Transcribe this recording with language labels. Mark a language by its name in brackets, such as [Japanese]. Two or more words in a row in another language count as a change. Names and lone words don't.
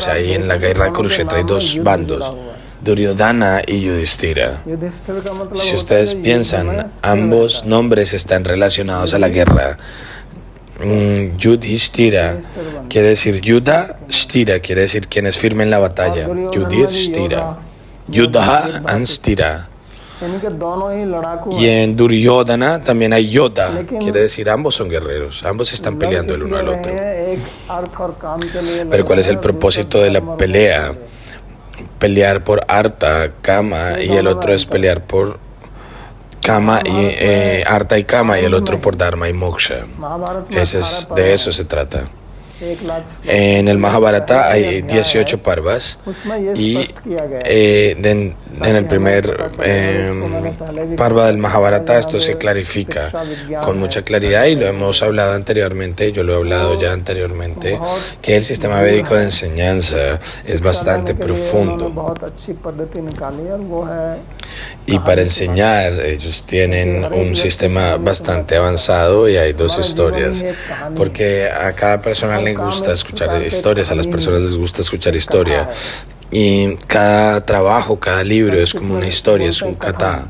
[Spanish] Ahí en la guerra de Kurukshetra hay 2 bandos, Duryodhana y Yudhishthira. Si ustedes piensan, ambos nombres están relacionados a la guerra. Yudhishthira quiere decir Yuddha, Sthira quiere decir quien es firme en la batalla. [English] Yudhishthira, Yuddha and Sthira. [Hindi] यानी कि दोनों ही लड़ाकू [Spanish] Y en Duryodhana también hay Yodha, quiere decir ambos son guerreros, ambos están peleando el uno al otro. [Hindi] एक अर्थ और काम के लिए [Spanish] Pero ¿cuál es el propósito de la pelea? Pelear por Artha, Kama, y el otro es pelear por Kama y Artha y Kama, y el otro por Dharma y Moksha. [Hindi] महाभारत में [Spanish] De eso se trata. 1,00,000 En el Mahabharata hay 18 parvas [Hindi] उसमें ये [Spanish] y [Hindi] स्पष्ट किया गया है [Spanish] en el primer parva del Mahabharata esto se clarifica con mucha claridad y lo hemos hablado anteriormente, yo lo he hablado ya anteriormente, que el sistema védico de enseñanza es bastante profundo. [Hindi] बहुत अच्छी पद्धति निकाली है और वो है [Spanish] Y para enseñar, ellos tienen un sistema bastante avanzado y hay dos historias, porque a cada persona le gusta escuchar historias, a las personas les gusta escuchar historia, y cada trabajo, cada libro es como una historia, es un kata.